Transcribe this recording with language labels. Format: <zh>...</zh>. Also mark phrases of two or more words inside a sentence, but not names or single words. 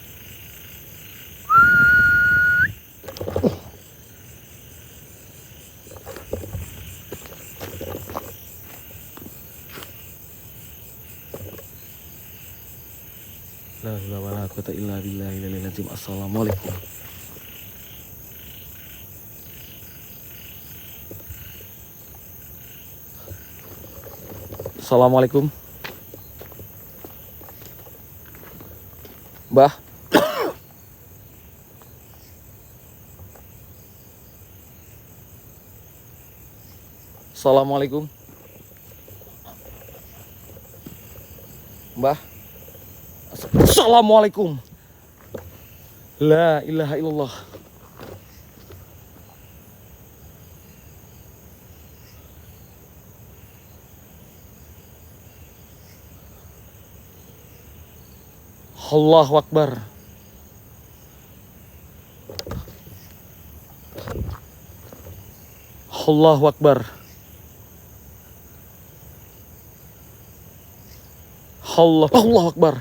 <ar>لا حول ولا قوة إلا بالله العظيم. السلام عليكم. السلام عليكم. Mbah. السلام عليكم. Mbah. السلام عليكم. لا إله إلا الله. الله أكبر. الله أكبر. الله أكبر.</ar>